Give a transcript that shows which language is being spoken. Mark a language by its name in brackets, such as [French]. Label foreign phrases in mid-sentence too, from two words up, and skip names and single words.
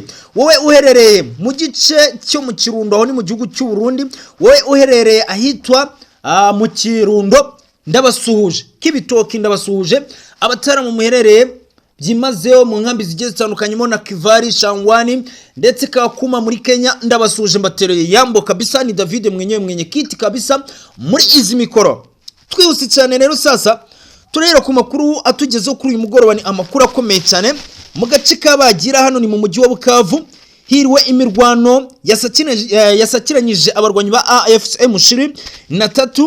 [Kinyarwanda] Wowe uherereye mu gice cyo mu Kirundo, aho ni mu gihugu cy'u Burundi, wowe uherereye ahitwa mu Kirundo, ndabasuhuje. Kibitoki ndabasuhuje. Abatara mu muherereye byimazeyo mu nkambi zigiye zitandukanye mo na Kivari, Shangwani ndetse Kakuma muri Kenya, ndabasuhuje mbatereye yambo kabisa. Ni David [Swahili] mwenye kiti kabisa [Kinyarwanda] muri izi mikoro. Twihuse cyane rero sasa turera ku makuru atugezeho kuri uyu mugoroba. Ni amakuru akomeye cyane mu gace kabagira, hano ni mu mujyi wa Bukavu. Hirwe imirwano yasakiranyije abarwanyi ba AFC/M23.